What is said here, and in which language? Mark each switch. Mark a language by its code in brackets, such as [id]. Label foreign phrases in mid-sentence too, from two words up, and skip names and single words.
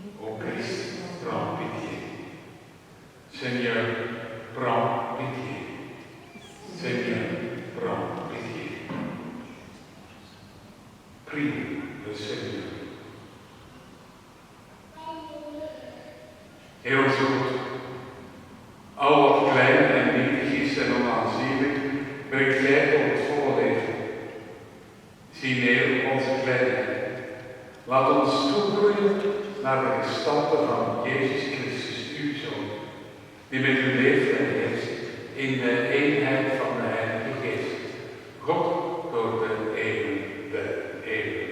[fr] Ô Christ, prends pitié. Seigneur, prends pitié. Seigneur, prends pitié. Prie le Seigneur. Et aux autres, [nl] al wat klein en nietig is en onaanzienlijk, brengt jij tot het volle leven. Zie neer op onze kleinheid. Laat ons toegroeien naar de gestalte van Jezus Christus, uw Zoon, die met u leeft en heerst in de eenheid van de Heilige Geest, God door de eeuwen der eeuwen.